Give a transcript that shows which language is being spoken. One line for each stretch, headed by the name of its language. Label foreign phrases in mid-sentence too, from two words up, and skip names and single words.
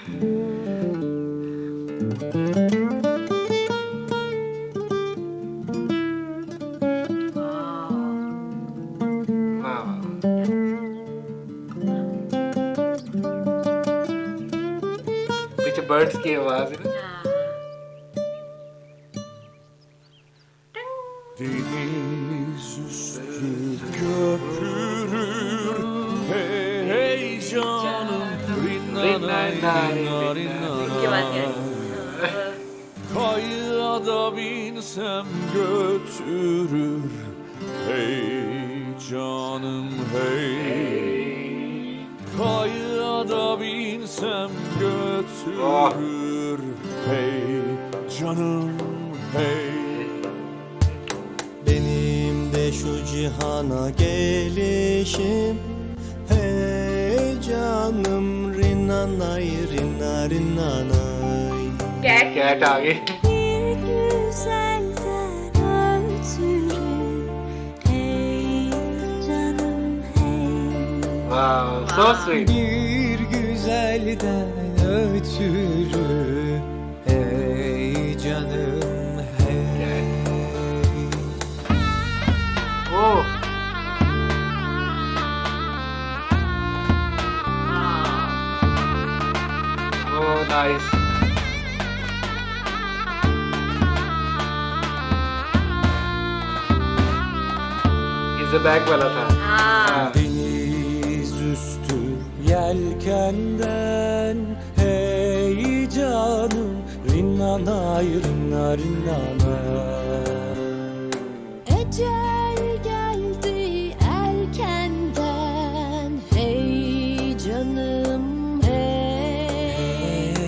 Hindi: हाँ। पीछे बर्ड्स की आवाज है ना।
Turkish: Deniz üstü köpürür hey canım rinnanay
Hindi: इसके बाद क्या
Turkish: rinnanay
Hindi: है?
Turkish: Kayığa da binsem götürür hey canım hey Kayığa da binsem götürür hey canım hey Benim de şu cihana gelişim hey canım rinnanay rinna rinnanay
Hindi: कैट कैट आ गई।
Turkish: Bir güzelden ötürü hey canım hey
Hindi: वाह
English: so sweet.
Turkish: Bir güzelden ötürü hey canım hey
Hindi: ओह ओह नाइस। ये बैक वाला था। हाँ,
Turkish: Deniz üstü yelkenden hey canım rinnanay rinna rinnanay Ecel geldi erkenden hey canım hey